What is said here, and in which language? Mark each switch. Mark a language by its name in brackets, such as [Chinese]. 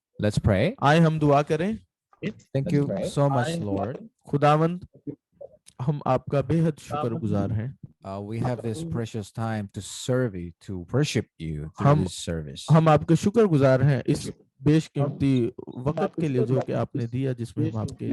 [English] Let's pray. [Hindi] आए हम दुआ करें। [English] Thank you so much, Lord. [Hindi] खुदावंद, हम आपका बेहद शुक्रगुजार हैं। [English] We have this precious time to serve you, to worship you through this service. [Hindi] हम आपके शुक्रगुजार हैं इस बेशकीमती वक्त के लिए जो कि आपने दिया, जिसमें हम आपके